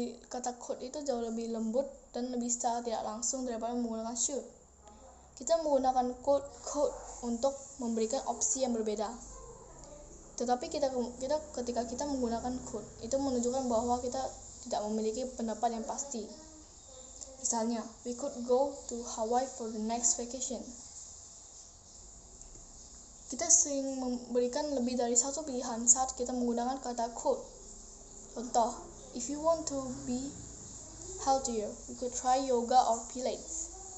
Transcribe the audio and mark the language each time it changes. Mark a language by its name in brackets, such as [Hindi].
[Indonesian] Kata could itu jauh lebih lembut dan lebih secara tidak langsung daripada menggunakan should. Kita menggunakan could untuk memberikan opsi yang berbeda. Tetapi ketika kita menggunakan could, itu menunjukkan bahwa kita tidak memiliki pendapat yang pasti. [English] Misalnya, we could go to Hawaii for the next vacation. [Indonesian] Kita sering memberikan lebih dari satu pilihan saat kita menggunakan kata could. [English] Contoh, if you want to be healthier, you could try yoga or Pilates.